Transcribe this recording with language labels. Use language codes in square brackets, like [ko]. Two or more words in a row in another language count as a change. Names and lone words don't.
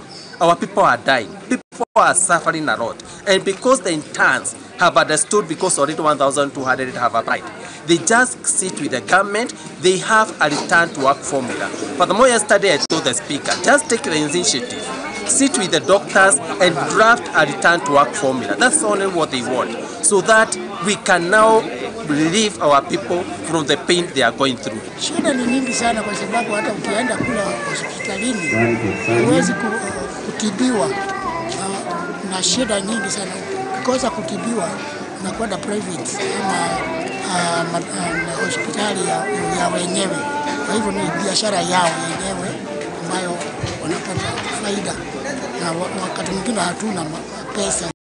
[en] Our people are dying, people are suffering a lot, and because the interns have understood, because already 1,200 have applied, they just sit with the government, they have a return to work formula. Furthermore, yesterday I told the speaker, just take the initiative, sit with the doctors and draft a return to work formula. That's only what they want, so that we can now relieve our people from the pain they are going through. [sw] Shida ni nyingi sana, kwa sababu hata ukienda kula hospitalini huwezi kutibiwa na shida nyingi sana. Ukikosa kutibiwa unakwenda private ama hospitali ya wenyewe. Kwa hivyo ni biashara yao wenyewe ambayo wanapata faida, na wakati mwingine hatuna pesa.